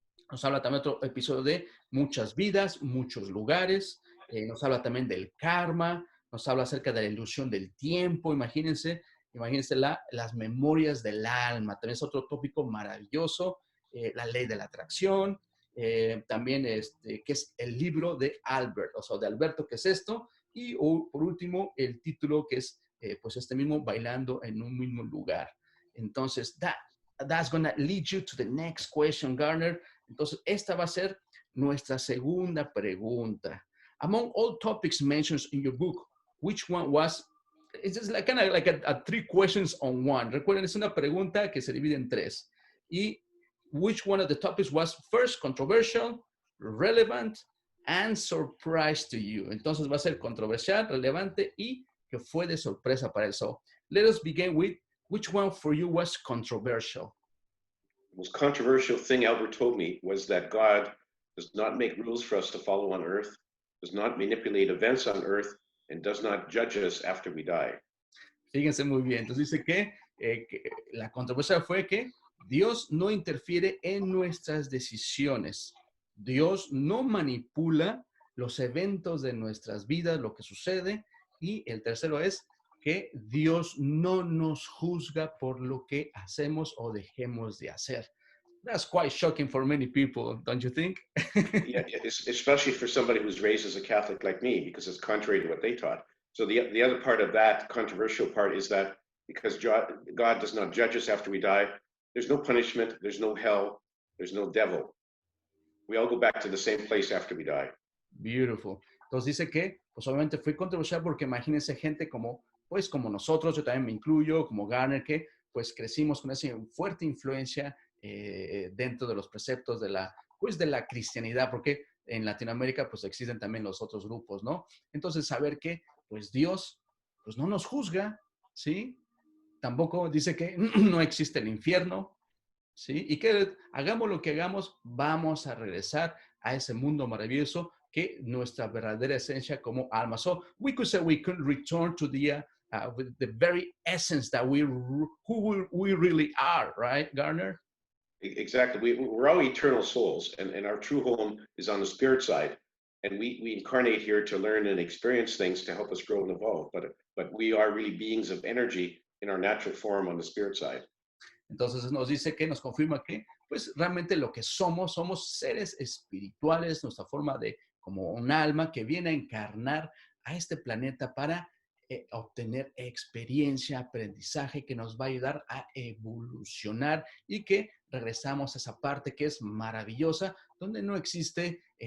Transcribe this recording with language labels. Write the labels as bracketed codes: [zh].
[es] Nos habla también otro episodio de muchas vidas, muchos lugares, nos habla también del karma, nos habla acerca de la ilusión del tiempo, imagínense las memorias del alma, también es otro tópico maravilloso, la ley de la atracción, también que es el libro de Albert, o sea, de Alberto, ¿qué es esto? Y por último, el título que es pues mismo, bailando en un mismo lugar. [en] Entonces, that's gonna lead you to the next question, Garner. [es] Entonces, esta va a ser nuestra segunda pregunta. [en] Among all topics mentioned in your book, which one was, it's just like kind of like a three questions on one. [es] Recuerden, es una pregunta que se divide en tres. [en] Y which one of the topics was first controversial, relevant, and surprise to you? [es] Entonces va a ser controversial, relevante y que fue de sorpresa para él. [en] So let us begin with which one for you was controversial? The most controversial thing Albert told me was that God does not make rules for us to follow on earth, does not manipulate events on earth, and does not judge us after we die. [es] Fíjense muy bien. Entonces dice que la controversia fue que Dios no interfiere en nuestras decisiones. Dios no manipula los eventos de nuestras vidas, lo que sucede. Y el tercero es que Dios no nos juzga por lo que hacemos o dejemos de hacer. [en] That's quite shocking for many people, don't you think? Yeah, especially for somebody who's raised as a Catholic like me, because it's contrary to what they taught. So the other part of that controversial part is that because God does not judge us after we die, there's no punishment, there's no hell, there's no devil. We all go back to the same place after we die. Beautiful. [es] Entonces dice que, pues obviamente fue controversial porque imagínense gente como nosotros, yo también me incluyo, como Garner, que pues crecimos con esa fuerte influencia dentro de los preceptos de la cristianidad, porque en Latinoamérica pues existen también los otros grupos, ¿no? Entonces saber que pues Dios pues no nos juzga, ¿sí? Tampoco dice que no existe el infierno, ¿sí? Y que hagamos lo que hagamos, vamos a regresar a ese mundo maravilloso que nuestra verdadera esencia como alma. [en] So we could say we could return to with the very essence that who we really are, right, Garner? Exactly. We're all eternal souls, and our true home is on the spirit side. And we incarnate here to learn and experience things to help us grow and evolve. But we are really beings of energy in our natural form on the spirit side. [es] Entonces nos dice que nos confirma que pues realmente lo que somos, somos seres espirituales, nuestra forma de como un alma que viene a encarnar a este planeta para obtener experiencia, aprendizaje que nos va a ayudar a evolucionar y que regresamos a esa parte que es maravillosa, donde no existe